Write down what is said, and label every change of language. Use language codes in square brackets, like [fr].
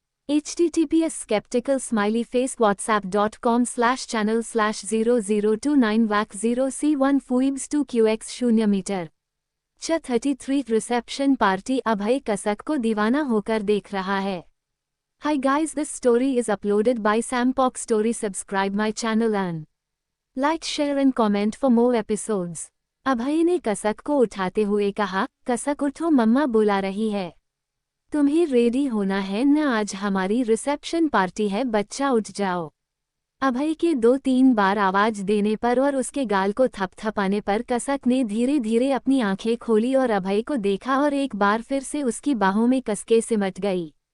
[hi] https skeptical smiley face whatsapp.com/channel/0029 vac 0c1 fuibs 2 qx 0 metre. 33 reception party अभय कसक को दीवाना होकर देख रहा है। [en] Hi guys, this story is uploaded by Sampok Story. Subscribe my channel and like, share and comment for more episodes। [hi] अभय ने कसक को उठाते हुए कहा, कसक उठो, मम्मा बुला रही है, तुम्हें रेडी होना है न, आज हमारी रिसेप्शन पार्टी है, बच्चा उठ जाओ। अभय के 2-3 बार आवाज देने पर और उसके गाल को थपथपाने पर कसक ने धीरे धीरे अपनी आंखें खोली और अभय को देखा और एक बार फिर से उसकी बाहों में कसके सिमट गई।